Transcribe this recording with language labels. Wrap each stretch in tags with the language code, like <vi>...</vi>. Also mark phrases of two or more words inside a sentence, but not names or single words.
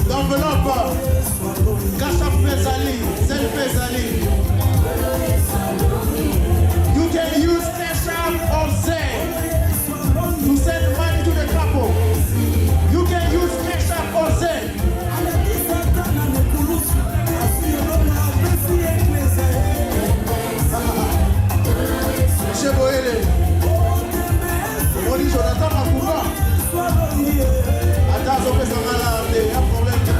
<fr>enveloppe.</fr> <en>Cash-up Pesali, send Pesali. You can use Cash-up or Zelle to send money to the couple. You can use Cash-up or Zelle.</en> <fr>Monsieur Boele, on dit Jonathan Makouba. Attends, on peut s'en aller, il y a un problème.</fr>